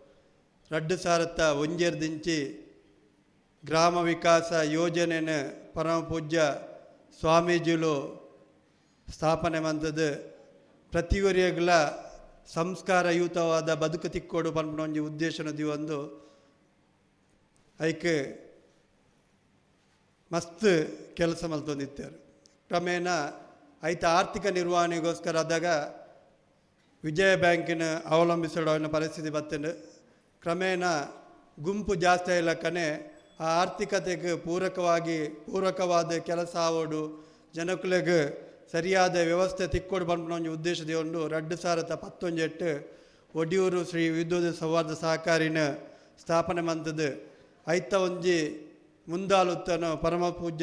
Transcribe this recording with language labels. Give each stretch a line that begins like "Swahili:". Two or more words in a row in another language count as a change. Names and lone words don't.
Tulu: 2001 ದಿಂಚಿ ಗ್ರಾಮ ವಿಕಾಸ ಯೋಜನೆನ ಪರಮ ಪೂಜ್ಯ ಸ್ವಾಮೀಜಿಲು ಸ್ಥಾಪನೆ ಮಂತದ್ದು ಪ್ರತಿಯೊರಿಯಗಳ ಸಂಸ್ಕಾರಯುತವಾದ ಬದುಕು ತಿಕ್ಕೋಡು ಪನ್ಪನ ಒಂಜಿ ಉದ್ದೇಶನದಿ ಒಂದು ಐಕೆ ಮಸ್ತ್ ಕೆಲಸ ಮಲ್ತೊಂದಿತ್ತಾರೆ.
Kannada: ಕ್ರಮೇಣ ಐತ ಆರ್ಥಿಕ ನಿರ್ವಹಣೆಗೋಸ್ಕರ ಆದಾಗ ವಿಜಯ ಬ್ಯಾಂಕಿನ ಅವಲಂಬಿಸೋ ಪರಿಸ್ಥಿತಿ ಬರ್ತದೆ.
Tulu: ಕ್ರಮೇಣ ಗುಂಪು ಜಾಸ್ತಿ ಇಲ್ಲಕ್ಕನೆ
Kannada: ಆ ಆರ್ಥಿಕತೆಗೆ ಪೂರಕವಾದ ಕೆಲಸ
Tulu: ಆವೋಡು
Kannada: ಜನಕ್ಕಳಿಗೆ ಸರಿಯಾದ ವ್ಯವಸ್ಥೆ
Tulu: ತಿಕ್ಕೋಡು ಪನ್ಪನ ಒಂದು ಉದ್ದೇಶದ ಒಂದು 2018 ಒಡಿಯೂರು ಶ್ರೀ ವಿದ್ಯುತ್ ಸೌಹಾರ್ದ ಸಹಕಾರಿನ ಸ್ಥಾಪನೆ ಮಂತದ್ದು ಐತ ಒಂಜಿ ಮುಂದಾಲುತ್ತನು ಪರಮ ಪೂಜ್ಯ